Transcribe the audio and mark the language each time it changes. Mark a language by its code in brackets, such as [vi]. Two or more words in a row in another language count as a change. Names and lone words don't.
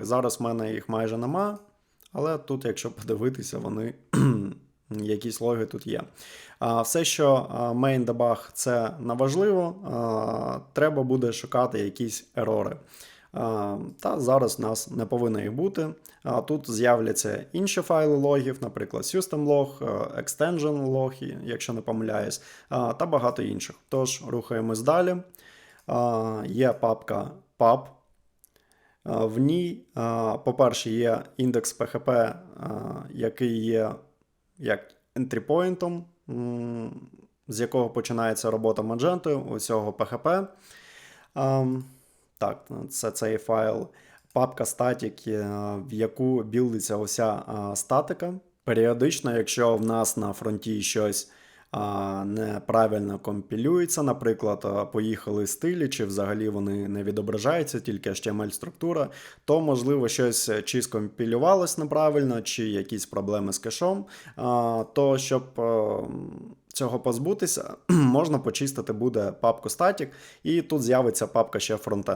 [uk] Зараз в мене їх майже нема, але тут, якщо подивитися, вони якісь логи тут є. Все, що [en] main debug, [uk] це неважливо, треба буде шукати якісь ерори. Та зараз у нас не повинно їх бути. Тут з'являться інші файли логів, наприклад, systemlog, extension-log, якщо не помиляюсь, та багато інших. Тож, рухаємось далі. Є папка pub. В ній, по-перше, є індекс PHP, який є як entry-point, з якого починається робота Magento, усього PHP. Так, це цей файл. Папка static, в яку білдиться уся статика. Періодично, якщо в нас на фронті щось неправильно компілюється, наприклад, поїхали стилі, чи взагалі вони не відображаються, тільки HTML-структура, то, можливо, щось чи скомпілювалось неправильно, чи якісь проблеми з кешом, то, щоб цього позбутися, можна почистити буде папку static, і тут з'явиться папка ще frontend.